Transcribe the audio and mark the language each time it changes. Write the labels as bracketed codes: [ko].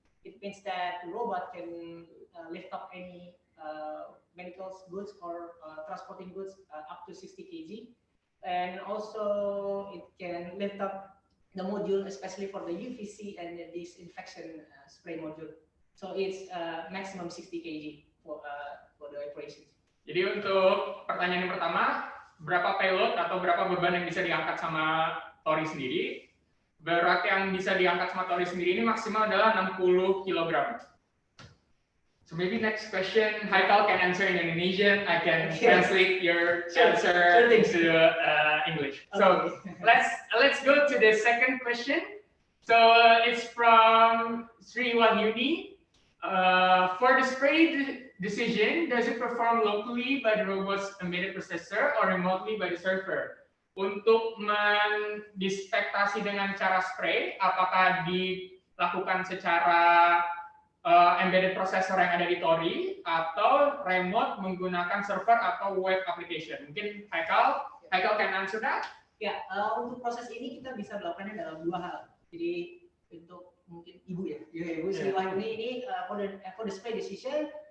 [en] It means that the robot can lift up any medical goods or transporting goods up to 60 kg. And also it can lift up the module, especially for the UVC and the disinfection spray module. So it's maximum 60 kg for the operations. [id] Jadi untuk pertanyaan yang pertama, berapa payload atau berapa beban yang bisa diangkat sama TOR-I sendiri? Berat yang bisa diangkat sama TOR-I sendiri ini maksimal adalah 60 kg. [en] So maybe next question, Haikal can answer in Indonesian. I can translate your answer into English. So let's go to the second question. So it's from Sri Wahyuni. For the spray decision, does it perform locally by the robot's embedded processor or remotely by the server? [id] Untuk mendispektasi dengan cara spray, apakah dilakukan secara embedded processor yang ada di TOR-I atau remote menggunakan server atau web application? [en] Mungkin Haikal can answer that? [id] Ya, untuk proses ini kita bisa melakukannya dalam dua hal. Jadi untuk mungkin Ibu ya, Ibu Sri Wahyuni ini for the spray decision,